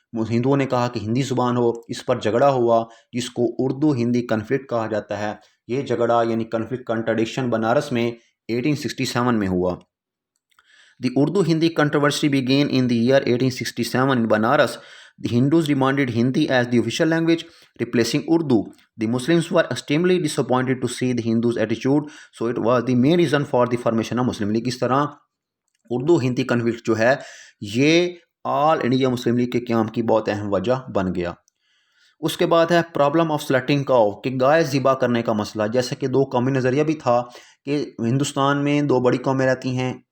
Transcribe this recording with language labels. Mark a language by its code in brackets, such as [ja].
[ur] ہندوؤں نے کہا کہ ہندی زبان ہو۔ اس پر جھگڑا ہوا جس کو اردو ہندی کنفلکٹ کہا جاتا ہے۔ یہ جھگڑا یعنی کنفلکٹ، کنٹرڈکشن بنارس میں 1867 میں ہوا۔ [en] The Urdu-Hindi controversy began in the year 1867 in Banaras. The Hindus demanded Hindi as the official language, replacing Urdu. The Muslims were extremely disappointed to see the Hindus' attitude, so it was the main reason for the formation of Muslim League. [ur] اس طرح Urdu Hindi conflict جو ہے یہ آل India Muslim league کے قیام کی بہت اہم وجہ بن گیا۔ اس کے بعد ہے پرابلم آف سلیکٹنگ کاؤ، کہ گائے ذبح کرنے کا مسئلہ۔ جیسے کہ دو قومی نظریہ بھی تھا کہ ہندوستان میں دو بڑی قومیں رہتی ہیں،